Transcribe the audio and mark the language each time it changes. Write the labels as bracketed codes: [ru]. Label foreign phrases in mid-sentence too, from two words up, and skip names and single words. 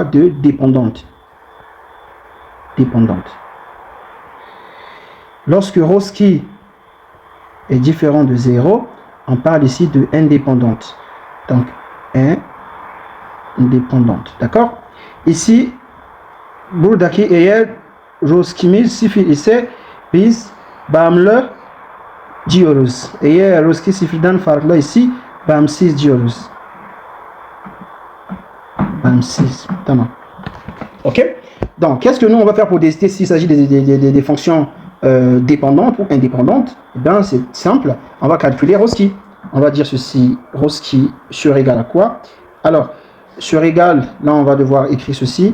[fr] De dépendante. Lorsque Rosky est différent de 0, on parle ici de indépendante. Donc, indépendante. D'accord? Ici, [tr] buradaki eğer Roski'miz sıfır ise biz bağımlı diyoruz. Eğer Roski sıfırdan farklı ici, bağımsız diyoruz. Bağımsız. Tamam. [fr] Ok? Donc, qu'est-ce que nous on va faire pour décider s'il s'agit des fonctions dépendantes ou indépendantes? Eh bien, c'est simple. On va calculer Roski. On va dire ceci, Roski sur égal à quoi? Alors, sur égal, là, on va devoir écrire ceci.